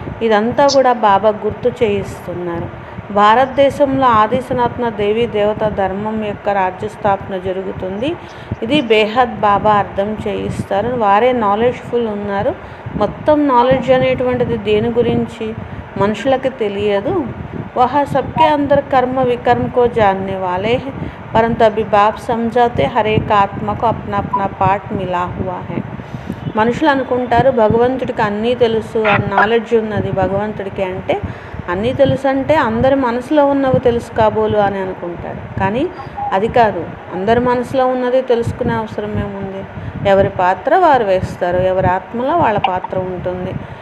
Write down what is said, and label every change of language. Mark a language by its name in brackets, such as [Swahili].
[Telugu] ఇదంతా కూడా బాబా గుర్తు చేయిస్తున్నారు. భారతదేశంలో ఆది సనాతన దేవీ దేవత ధర్మం యొక్క రాజ్యస్థాపన జరుగుతుంది. ఇది బేహద్ బాబా అర్థం చేయిస్తారు. వారే నాలెడ్జ్ఫుల్ ఉన్నారు. మొత్తం నాలెడ్జ్ అనేటువంటిది దేని గురించి మనుషులకి తెలియదు. [Hindi] वह सबके अंदर कर्म विकर्म को जानने वाले हैं, परंतु अभी बाप समझाते हर एक आत्मा को अपना अपना पार्ट मिला हुआ है. [Telugu] మనుషులు అనుకుంటారు భగవంతుడికి అన్నీ తెలుసు, నాలెడ్జ్ ఉన్నది భగవంతుడికి. అంటే అన్నీ తెలుసు అంటే అందరి మనసులో ఉన్నవి తెలుసు కాబోలు అని అనుకుంటారు. కానీ అది కాదు. అందరి మనసులో ఉన్నది తెలుసుకునే అవసరం ఏముంది? ఎవరి పాత్ర వారు వేస్తారు, ఎవరి ఆత్మలో వాళ్ళ పాత్ర ఉంటుంది.